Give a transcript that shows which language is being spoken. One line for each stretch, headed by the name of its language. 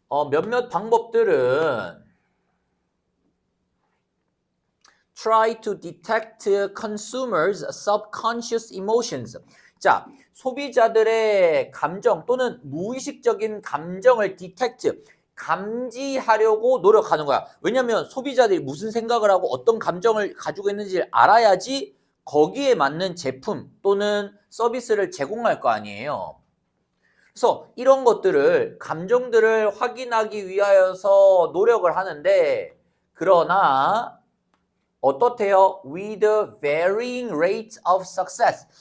Korean: 몇몇 방법들은
English: try to detect consumers' subconscious emotions.
Korean: 자, 소비자들의 감정 또는 무의식적인 감정을 detect, 감지하려고 노력하는 거야. 왜냐하면 소비자들이 무슨 생각을 하고 어떤 감정을 가지고 있는지를 알아야지 거기에 맞는 제품 또는 서비스를 제공할 거 아니에요. 그래서 이런 것들을 감정들을 확인하기 위하여서 노력을 하는데 그러나 어떻대요?
English: With varying rates of success.